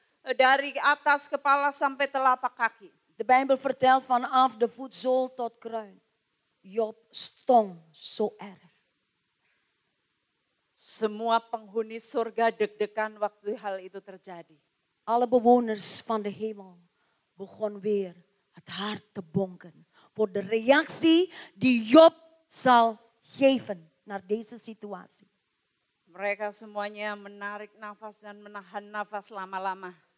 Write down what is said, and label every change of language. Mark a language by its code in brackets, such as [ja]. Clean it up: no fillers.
[id] Dari atas kepala sampai telapak kaki. [nl] De Bijbel vertelt vanaf de voetzool tot kruin. Job stonk zo erg. [id] Semua penghuni surga deg-degan waktu hal itu terjadi. [nl] Alle bewoners van de hemel begon weer het hart te bonken. Voor de reactie die Job zal geven naar deze situatie. [id] Mereka semuanya menarik nafas dan menahan nafas lama-lama.